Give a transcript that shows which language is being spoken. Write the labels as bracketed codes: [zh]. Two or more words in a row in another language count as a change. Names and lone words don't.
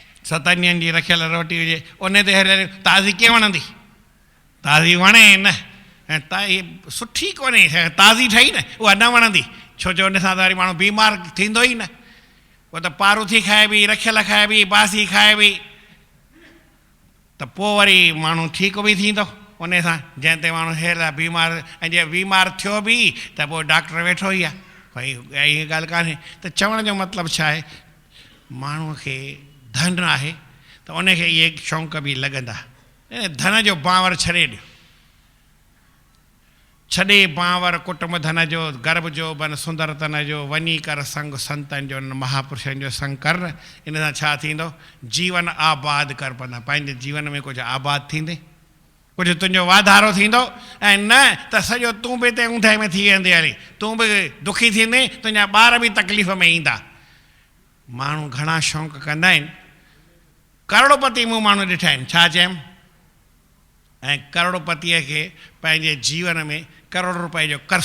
[sd] 7 ॾींहंनि जी रखियल रोटी हुजे उन ते हलियो ताज़ी कीअं वणंदी ताज़ी वणे न ऐं सुठी कोन्हे ताज़ी ठही न उहा न वणंदी छो जो उन सां त वरी माण्हू बीमार थींदो ई न उहो त पारूथी खाइबी रखियल खाइबी बासी खाइबी त पोइ वरी माण्हू ठीकु बि थींदो उन सां जंहिं ते माण्हू हेर बीमार ऐं जे बीमार थियो बि त पोइ डॉक्टर वेठो ई आहे भई इहा ॻाल्हि कान्हे त चवण जो मतिलबु छा आहे माण्हूअ खे धन आहे त उनखे इहे शौक़ु बि लॻंदा धन जो बांवर छॾे ॾियो छॾे बांवर कुटुंब धन जो गर्भ जो बन सुंदरतन जो वञी कर संग संतनि जो महापुरुषनि जो संग कर इन सां छा थींदो जीवन आबाद कर पवंदा पंहिंजे जीवन में कुझु आबाद थींदे कुझु तुंहिंजो वाधारो थींदो ऐं न त सॼो तूं बि हिते ऊंधे में थी वेंदे हली तूं बि दुखी थींदे तुंहिंजा ॿार बि तकलीफ़ में ईंदा माण्हू घणा शौक़ु कंदा आहिनि करोड़पति मूं माण्हू ॾिठा आहिनि छा चयमि ऐं करोड़पतीअ खे पंहिंजे जीवन में करोड़ रुपए जो कर्ज़